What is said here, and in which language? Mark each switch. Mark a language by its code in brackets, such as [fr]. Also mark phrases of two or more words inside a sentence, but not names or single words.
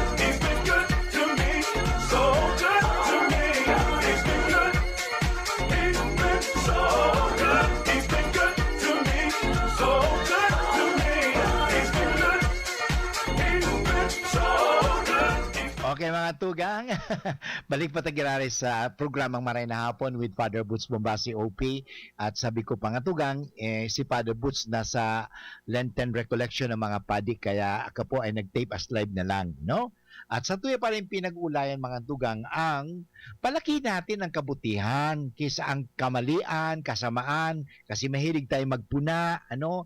[en] He's been good to me, so good to me. He's been good. He's been so good. He's been good to me, so good to me. He's been good. He's been so good. [tl] Okay mga tugang, balik pa tayo sa programang Maray na Hapon with Father Boots Bombasi OP. At sabi ko pa nga tugang, si Father Boots nasa [en] Lenten Recollection [tl] ng mga padik, kaya ako po ay nag-tape [en] as live [tl] na lang, no? At sa tuya pa rin pinag-ulayan mga tugang ang palaki natin ang kabutihan kaysa ang kamalian, kasamaan, kasi mahilig tayo magpuna, ano?